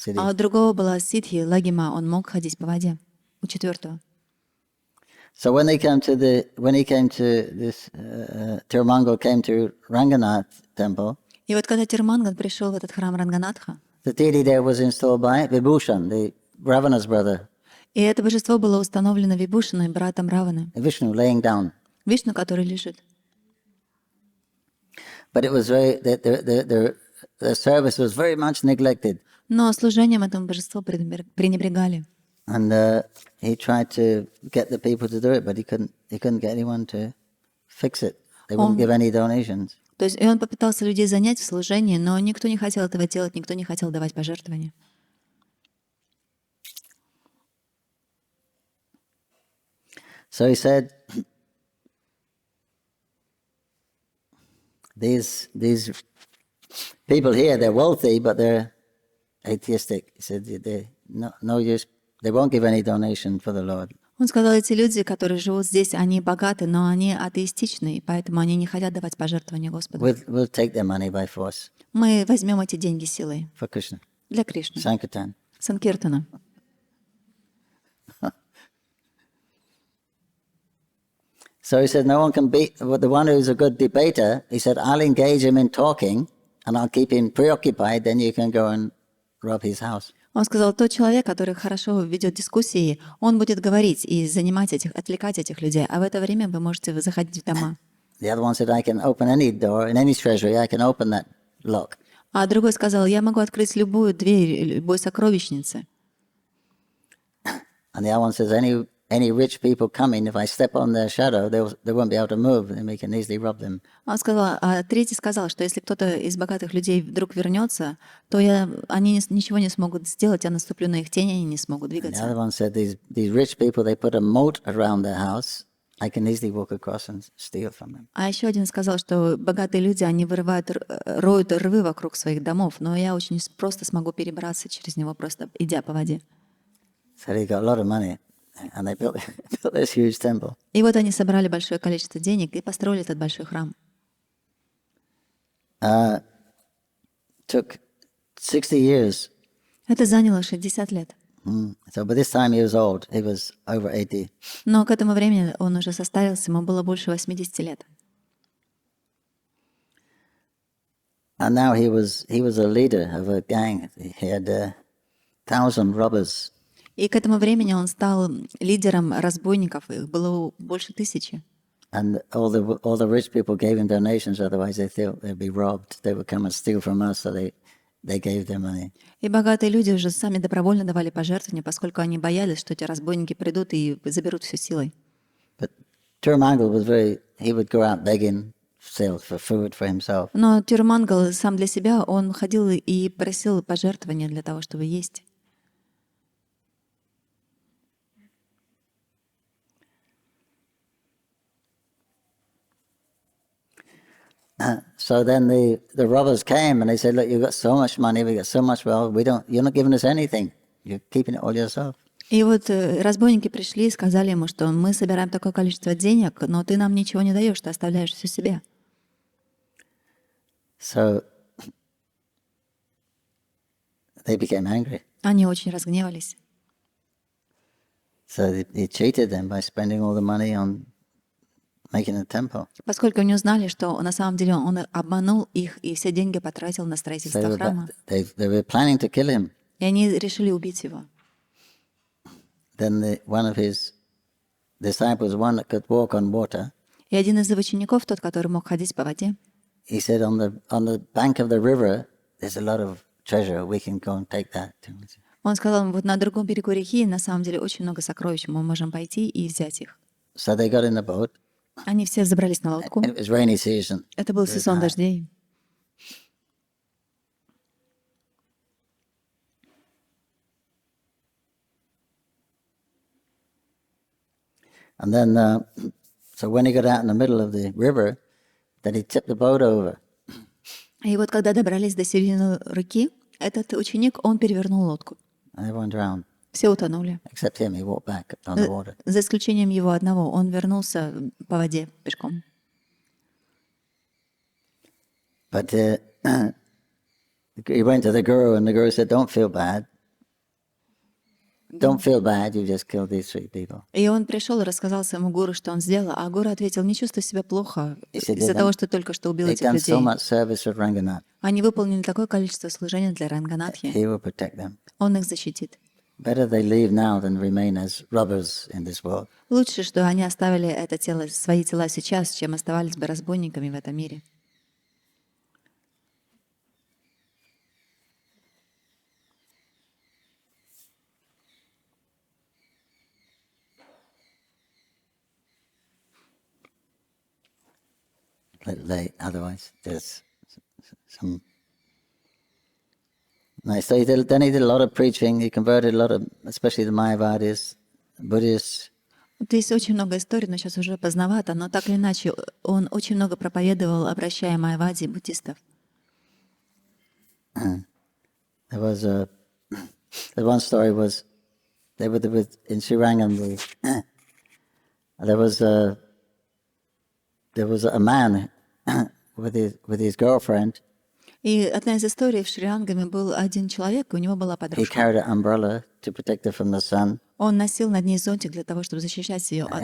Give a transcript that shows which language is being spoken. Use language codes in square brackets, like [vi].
[ru] А у другого была сидхи, лагима, он мог ходить по воде. У четвертого. [en] So when he came to this, Tirumangal came to Ranganath temple. [ru] И вот когда Тирумангал пришел в этот храм Ранганатха, [en] The deity there was installed by Vibhushan, the Ravana's brother. [ru] и это божество было установлено Вибхушаной, братом Раваны. [en] Vishnu laying down. [ru] Вишну, который лежит. [en] But it was the service was very much neglected. [ru] Но служением этому божеству пренебрегали. [en] And he tried to get the people to do it, but he couldn't get anyone to fix it. They wouldn't give any donations. [ru] То есть и он попытался людей занять в служении, но никто не хотел этого делать, никто не хотел давать пожертвования. [en] So he said, these people here, they're wealthy, but they're atheistic. He said, they no use. They won't give any donation for the Lord. [ru] Он сказал, эти люди, которые живут здесь, они богаты, но они атеистичны, поэтому они не хотят давать пожертвования Господу. [en] We'll take their money by force [ru] Мы возьмем эти деньги силой [en] for Krishna. [ru] для Кришны, [en] Sankirtan. [ru] Санкиртана. [en] So he said, no one can beat the one who's a good debater. He said, I'll engage him in talking and I'll keep him preoccupied. Then you can go and rob his house. [ru] Он сказал, тот человек, который хорошо ведет дискуссии, он будет говорить и отвлекать этих людей, а в это время вы можете заходить в дома. [en] The other one said, I can open any door in any treasury. I can open that lock. [ru] А другой сказал, я могу открыть любую дверь, любой сокровищницы. [en] And the other one says, any rich people coming, if I step on their shadow, they won't be able to move, and we can easily rob them. [ru] Он сказал, а третий сказал, что если кто-то из богатых людей вдруг вернется, то они ничего не смогут сделать, я наступлю на их тень, они не смогут [en] And the [ru] двигаться. [en] other one said, these rich people, they put a moat around their house. I can easily walk across and steal from them. [ru] А еще один сказал, что богатые люди, они роют рвы вокруг своих домов, но я очень просто смогу перебраться через него, просто идя по воде. [en] So they got a lot of money, and they built this huge temple. [ru] И вот они собрали большое количество денег и построили этот большой храм. [en] Took 60 years. [ru] Это заняло 60 лет. [en] So by this time he was old. He was over 80. [ru] Но к этому времени он уже состарился, ему было больше 80 лет. [en] And now he was a leader of a gang. He had 1,000 robbers. [ru] И к этому времени он стал лидером разбойников, их было больше 1000. [en] And all the rich people gave him donations, otherwise they thought they'd be robbed. They would come and steal from us, so they gave their money. [ru] И богатые люди уже сами добровольно давали пожертвования, поскольку они боялись, что эти разбойники придут и заберут все силой. [en] But Tirumangala was he would go out begging still for food for himself. [ru] Но Тирумангал сам для себя, он ходил и просил пожертвования для того, чтобы есть. [en] So then the robbers came and they said, "Look, you've got so much money, we got so much wealth. You're not giving us anything. You're keeping it all yourself." [ru] И вот разбойники пришли и сказали ему, что мы собираем такое количество денег, но ты нам ничего не даешь, ты оставляешь все себе. [en] So they became angry. [ru] Они очень разгневались. [en] So he cheated them by spending all the money on making a temple. [ru] Поскольку они узнали, что на самом деле он обманул их и все деньги потратил на [en] So [ru] строительство храма. [en] they were planning to kill him. [ru] И они решили убить его. [en] Then one of his disciples, one that could walk on water, [ru] И один из его учеников, тот, который мог ходить по воде, [en] he said, on the bank of the river, there's a lot of treasure. We can go and take that. [ru] он сказал, вот на другом берегу реки на самом деле очень много сокровищ, мы можем пойти и взять их. [en] So they got in the boat. [ru] Они все забрались на лодку. [en] And it was rainy season. [ru] Это был сезон дождей. [en] And then, so when he got out in the middle of the river, then he tipped the boat over. [ru] И вот когда добрались до середины реки, этот ученик, он перевернул лодку. [en] And everyone drowned, [ru] Все утонули. [en] except him. He walked back on the water. [ru] За исключением его одного. Он вернулся по воде пешком. [en] But he went to the guru, and the guru said, "Don't feel bad. Don't feel bad. You just killed these 3 people." [ru] И он пришел и рассказал своему гуру, что он сделал. А гуру ответил, не чувствуй себя плохо Если из-за [en] they [ru] того, [en] done- [ru] что только что убил [en] They've [ru] этих [en] done [ru] людей. [en] so much service for Ranganath. [ru] Они выполнили такое количество служения для Ранганатхи. [en] He will protect them. [ru] Он их защитит. [en] Better they leave now than remain as robbers in this world. [ru] Лучше, что они оставили это тело, свои тела сейчас, чем оставались бы разбойниками в этом мире. [en] Little late, otherwise there's some. Nice. So then he did a lot of preaching. He converted a lot of, especially the Mayavadis, Buddhists. [ru] Вот есть очень много историй, но сейчас уже поздновато, но так или иначе он очень много проповедовал, обращая майавади и буддистов. [en] There was the one story was they were in Srirangam. There was a man with his girlfriend. [ru] И одна из историй в Шри-Ангаме был один человек, и у него была [en] He [ru] подружка. [en] carried an umbrella to protect her from the sun. [ru] Он носил над ней зонтик для того, чтобы защищать ее от